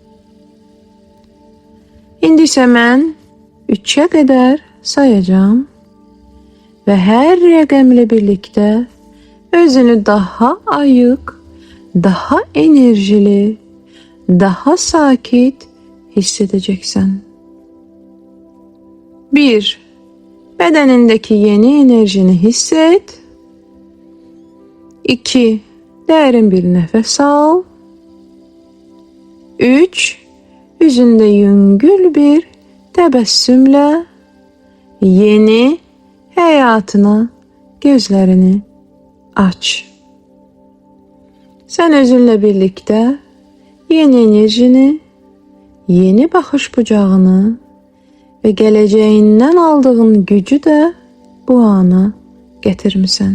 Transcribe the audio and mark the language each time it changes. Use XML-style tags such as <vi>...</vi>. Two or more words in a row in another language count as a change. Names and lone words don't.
<az>İndi isə mən</az> <tr>3'e kadar sayacağım ve her rəqəmlə birlikte özünü daha ayık, daha enerjili, daha sakit hissedeceksin. 1. Bedenindeki yeni enerjini hisset. 2. Derin bir nefes al. 3.</tr> <az>Üzündə yüngül bir təbəssümlə yeni həyatına gözlərini aç. Sən özünlə birlikdə yeni enerjini, yeni baxış bucağını və gələcəyindən aldığın gücü də bu ana gətirmisən.</az>